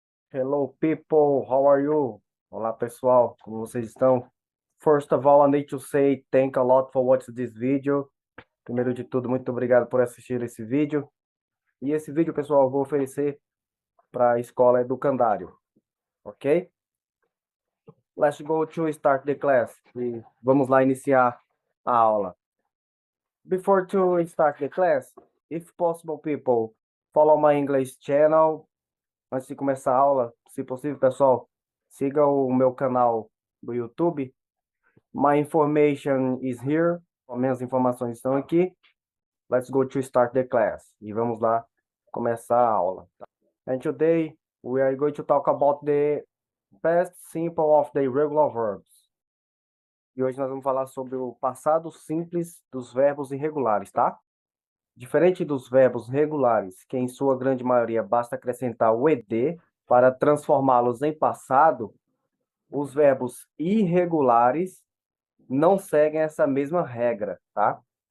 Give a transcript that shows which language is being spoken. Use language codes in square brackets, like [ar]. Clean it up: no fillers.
[en] Hello people, how are you? [pt] Olá pessoal, como vocês estão? [en] First of all, I need to say thank a lot for watching this video. [pt] Primeiro de tudo, muito obrigado por assistir esse vídeo. E esse vídeo, pessoal, eu vou oferecer para a escola Educandário, ok? [en] Let's go to start the class. [pt] E vamos lá iniciar a aula. [en] Before to start the class, if possible, people, follow my English channel. [pt] Antes de começar a aula, se possível, pessoal, siga o meu canal do YouTube. [en] My information is here. [pt] As minhas informações estão aqui. [en] Let's go to start the class. [pt] E vamos lá começar a aula. [en] And today we are going to talk about the past simple of the irregular verbs. [pt] E hoje nós vamos falar sobre o passado simples dos verbos irregulares, tá? Diferente dos verbos regulares, que em sua grande maioria basta acrescentar o ed para transformá-los em passado, os verbos irregulares não seguem essa mesma regra, tá?